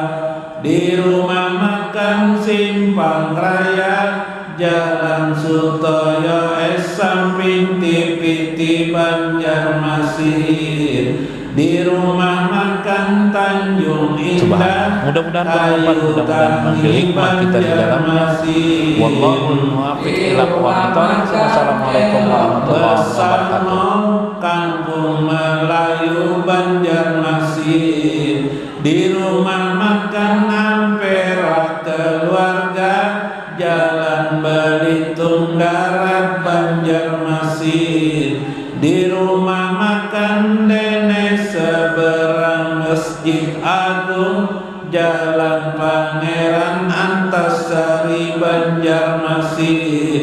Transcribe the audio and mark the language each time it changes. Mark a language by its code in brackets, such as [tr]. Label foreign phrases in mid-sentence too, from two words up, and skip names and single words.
[id] Di rumah makan Simpang Raya, Jalan Sutoyo samping TV Banjarmasin. Di rumah makan Tanjung Indah, mudah-mudahan bermanfaat, mudah-mudahan mengambil hikmah kita di dalamnya. [ar] والله الموفق إلى أقوم الطريق. السلام عليكم ورحمة الله وبركاته. [id] Kampung Melayu Banjarmasin. Di rumah makan Ampera keluarga, Jalan Belitung Darat Banjarmasin. Di rumah makan Dene seberang Masjid Agung, Jalan Pangeran Antasari Banjarmasin.